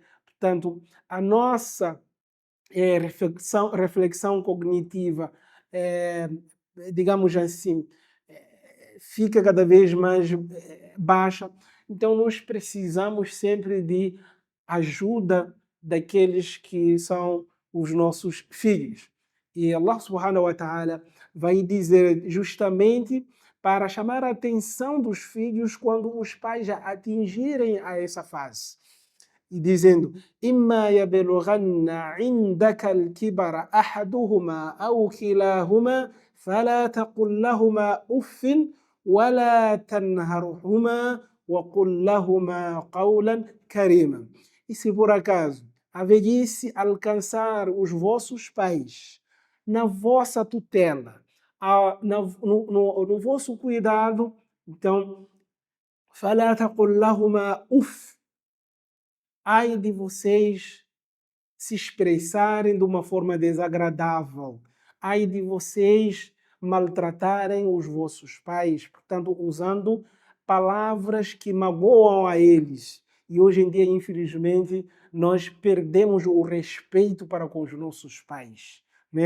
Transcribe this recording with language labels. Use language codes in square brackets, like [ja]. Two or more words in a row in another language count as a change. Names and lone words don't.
[pt] Portanto, a nossa reflexão cognitiva, digamos assim, fica cada vez mais baixa. Então, nós precisamos sempre de ajuda daqueles que são os nossos filhos. E [ar] الله سبحانه وتعالى [pt] vai dizer justamente para chamar a atenção dos filhos quando os pais já atingirem a essa fase. E dizendo: [ar] إِمَّا يَبْلُغَنَّ عِنْدَكَ الْكِبَرَ أَحَدُهُمَا أَوْ كِلَاهُمَا فَلَا تَقُلْ لَهُمَا أُفٍّ وَلَا تَنْهَرْهُمَا وَقُلْ لَهُمَا قَوْلًا كَرِيمًا. [pt] E se por acaso a velhice alcançar os vossos pais, na vossa tutela, no vosso cuidado, então, [ar] فَلَا تَقُلْ لَهُمَا أُفٍّ. [pt] Ai de vocês se expressarem de uma forma desagradável. Ai de vocês maltratarem os vossos pais, portanto, usando palavras que magoam a eles. E hoje em dia, infelizmente, nós perdemos o respeito para com os nossos pais, né?